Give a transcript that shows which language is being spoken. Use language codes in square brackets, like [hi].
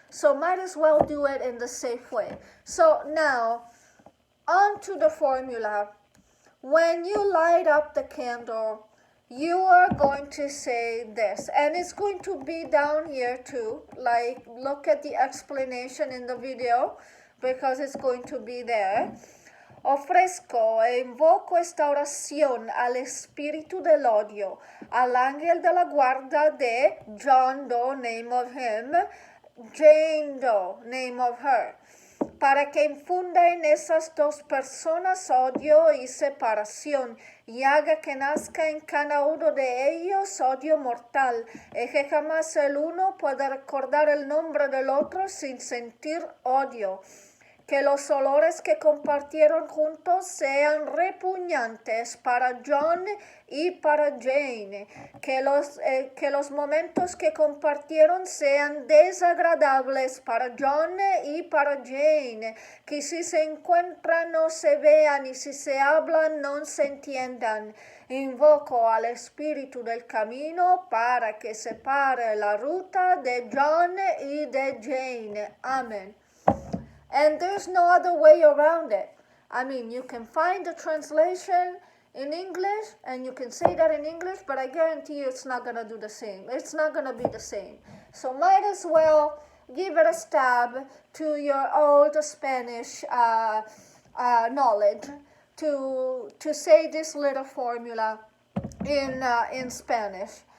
[en] So might as well do it in the safe way. So now, on to the formula. When you light up the candle, you are going to say this, and it's going to be down here too. Like, look at the explanation in the video, because it's going to be there. [es] Ofrezco e invoco esta oracion al espiritu del odio, al ángel de la guarda de John Doe, [en] name of him, [es] Jane Doe, [en] name of her, [es] para que infunda en esas 2 personas odio y separación, y haga que nazca en cada uno de ellos odio mortal, y que jamás el uno pueda recordar el nombre del otro sin sentir odio. Que los olores que compartieron juntos sean repugnantes para John y para Jane. Que los momentos que compartieron sean desagradables para John y para Jane. Que si se encuentran no se vean y si se hablan no se entiendan. Invoco al espiritu del camino para que separe la ruta de John y de Jane. Amén. [en] And there's no other way around it. I mean, you can find the translation in English, and you can say that in English, but I guarantee you it's not going to do the same. It's not going to be the same. So might as well give it a stab to your old Spanish knowledge to say this little formula in Spanish.